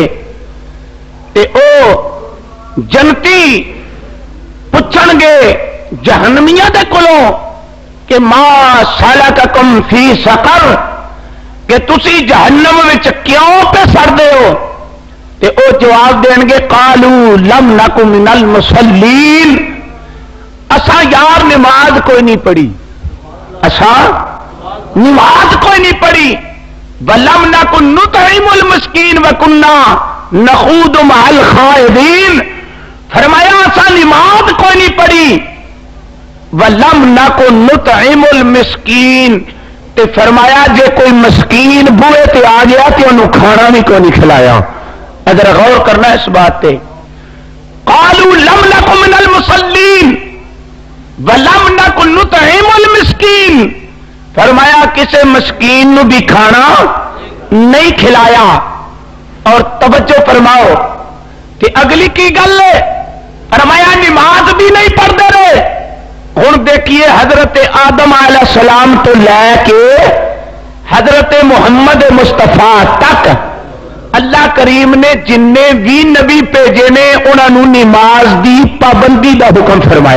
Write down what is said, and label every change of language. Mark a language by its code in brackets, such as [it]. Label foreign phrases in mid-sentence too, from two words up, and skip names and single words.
[pa] تے او جنتی پچھن گے جہنمیاں دے کولوں کہ [ar] ما سلككم في سقر, [pa] کہ تسی جہنم وچ کیوں پے سڑدے ہو? تے او جواب دین گے [ar] قالوا لم نك من المصلين, [pa] اساں یار نماز کوئی نہیں پڑھی، اساں نماز کوئی نہیں پڑھی. [ar] ولم نك نطعم المسكين وكنا نخوض مع الخائضين. [pa] فرمایا اساں نماز کوئی نہیں پڑھی, [ar] ولم نك نطعم المسكين, [pa] تے فرمایا جے کوئی مسکین بوہے تے آ گیا [ur] تو انہوں نے کھانا بھی کوئی نہیں کھلایا. اگر غور کرنا اس بات پے, [ar] قالوا لم نك من المصلين ولم نك نطعم المسكين. [ur] فرمایا کسی مسکین نوں بھی کھانا نہیں کھلایا. اور توجہ فرماؤ کہ اگلی کی گل ہے، فرمایا نماز بھی نہیں پڑھتے رہے. ہن دیکھیے حضرت آدم علیہ السلام [pa] توں لے کے [ur] حضرت محمد مصطفیٰ تک اللہ کریم نے [pa] جنے بھی نبی بھیجے نے [ur] انہوں نے نماز کی پابندی کا حکم فرمایا.